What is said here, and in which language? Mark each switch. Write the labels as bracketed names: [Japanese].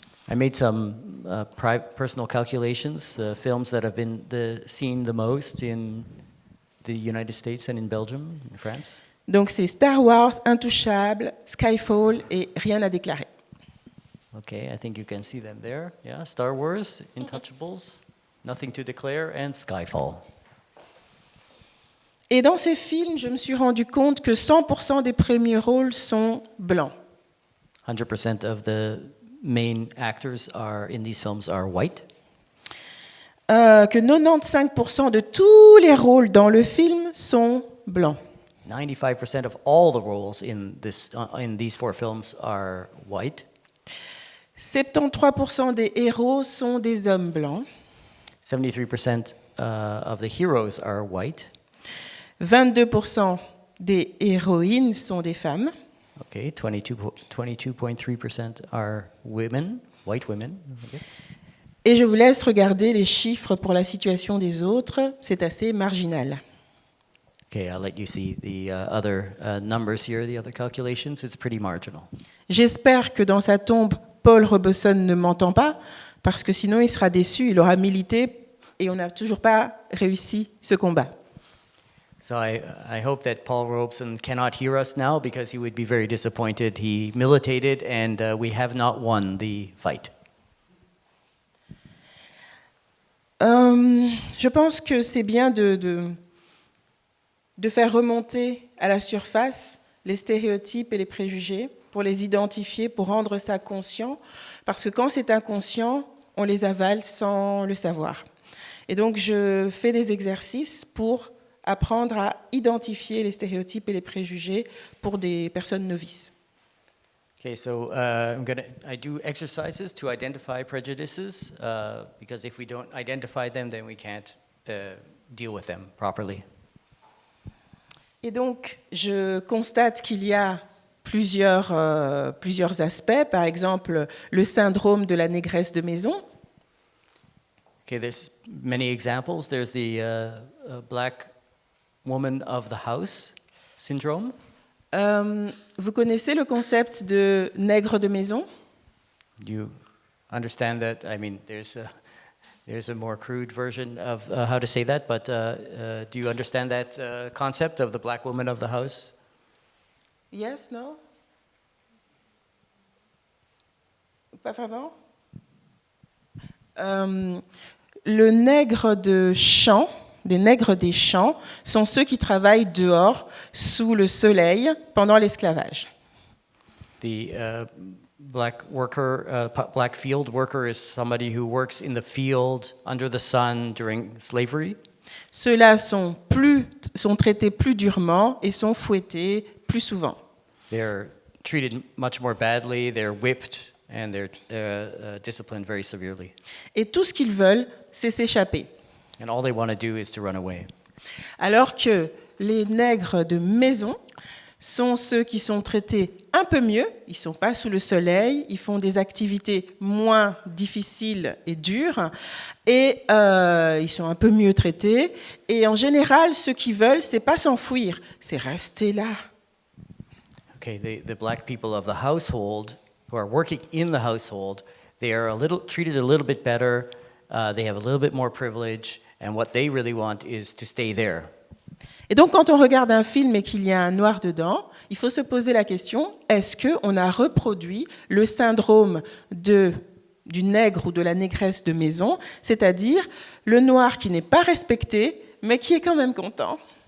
[English] I made some personal calculations, films that have been seen the most in the United States and in Belgium, in France. [French] Donc c'est Star Wars, Intouchable, Skyfall et Rien à déclarer. [English] Okay, I think you can see them there. Yeah, Star Wars, Intouchables, Nothing to Declare, and Skyfall. [French] Et dans ces films, je me suis rendu compte que 100% des premiers rôles sont blancs. [English] 100% of the main actors in these films are white. [French] Que 95% de tous les rôles dans le film sont blancs. [English] 95% of all the roles in these 4 films are white. [French] 73% des héros sont des hommes blancs. [English] 73% of the heroes are white. [French] 22% des héroïnes sont des femmes. [English] Okay, 22.3% are women, white women, I guess. [French] Et je vous laisse regarder les chiffres pour la situation des autres. C'est assez marginal. [English] Okay, I'll let you see the other numbers here, the other calculations. It's pretty marginal. [French] J'espère que dans sa tombe, Paul Robeson ne m'entend pas, parce que sinon il sera déçu, il aura milité et on n'a toujours pas réussi ce combat. [English] So I hope that Paul Robeson cannot hear us now because he would be very disappointed. He militated and we have not won the fight. [French] Je pense que c'est bien de faire remonter à la surface les stéréotypes et les préjugés pour les identifier, pour rendre ça conscient, parce que quand c'est inconscient, on les avale sans le savoir. Et donc je fais des exercices pour apprendre à identifier les stéréotypes et les préjugés pour des personnes novices. [English] Okay, so I do exercises to identify prejudices because if we don't identify them, then we can't deal with them properly. [French] Et donc, je constate qu'il y a plusieurs aspects. Par exemple, le syndrome de la négresse de maison. [English] Okay, there's many examples. There's the black woman of the house syndrome. [French] Vous connaissez le concept de nègre de maison? [English] Do you understand that? I mean, there's a more crude version of how to say that, but do you understand that concept of the black woman of the house? Yes, no? [French] Pas vraiment? Le nègre de champ, des nègres des champs, sont ceux qui travaillent dehors, sous le soleil, pendant l'esclavage. [English] The black field worker is somebody who works in the field under the sun during slavery. [French] Ceux-là sont traités plus durement et sont fouettés plus souvent. [English] They're treated much more badly, they're whipped, and they're disciplined very severely. [French] Et tout ce qu'ils veulent, c'est s'échapper. [English] And all they want to do is to run away. [French] Alors que les nègres de maison sont ceux qui sont traités un peu mieux, ils ne sont pas sous le soleil, ils font des activités moins difficiles et dures, et ils sont un peu mieux traités. Et en général, ce qu'ils veulent, c'est pas s'enfuir, c'est rester là. [English] Okay, the black people of the household who are working in the household, they are treated a little bit better, they have a little bit more privilege, and what they really want is to stay there. [French] Et donc, quand on regarde un film et qu'il y a un noir dedans, il faut se poser la question, est-ce qu'on a reproduit le syndrome du nègre ou de la négresse de maison, c'est-à-dire le noir qui n'est pas respecté, mais qui est quand même content?